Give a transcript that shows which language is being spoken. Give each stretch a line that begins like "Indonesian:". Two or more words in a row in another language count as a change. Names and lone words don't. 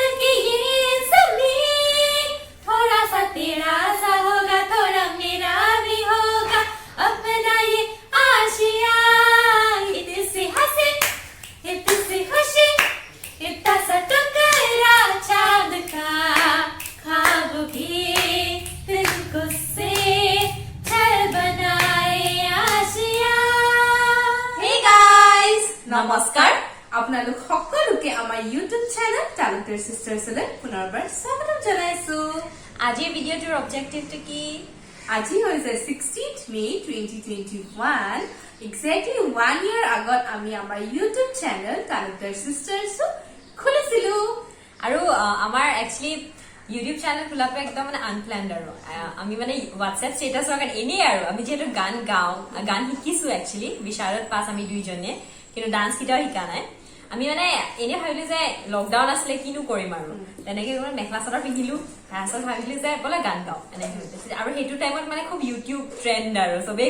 Hindi: की ये ज़मीन थोड़ा सा तेरा सा होगा थोड़ा मेरा भी होगा अपना ये आशिया इतनी सी हंसी इतनी सी खुशी इतना सा टकरा चांद का ख्वाब भी दिल को से छल बनाए आशिया।
English: Hey guys!
Assamese: নমস্কাৰ আপোনালোক সকলোকে আমাৰ ইউটিউব চেনেল টালেণ্টেড চিষ্টাৰ্ছলৈ পুনৰবাৰ স্বাগতম জনাইছো। আজিৰ ভিডিঅ'টোৰ অবজেক্টিভটো কি? আজি হৈছে 16th May 2021 এক্সাক্টলি 1 year আগত আমি আমাৰ ইউটিউব চেনেল টালেণ্টেড চিষ্টাৰ্ছ খুলিছিলো আৰু আমাৰ একচুৱেলি ইউটিউব চেনেল খোলাটো একদম মানে আনপ্লেন্ড আৰু আমি মানে হোৱাটছএপ ষ্টেটাছৰ কাৰণে এনেই আৰু আমি যিহেতু গান গাওঁ গান শিকিছো একচুৱেলি বিশাৰত পাছ আমি দুইজনে কিন্তু ডান্স কেইটাও শিকা নাই আমি মানে এনে ভাবিলো যে লকডাউন আছিলে কিনো কৰিম আৰু তেনেকে মেখেলা চাদৰ পিন্ধিলো তাৰপিছত ভাবিলো যে বোলে গান গাওঁ এনেকে আৰু সেইটো টাইমত মানে খুব ইউটিউব ট্ৰেণ্ড আৰু চবেই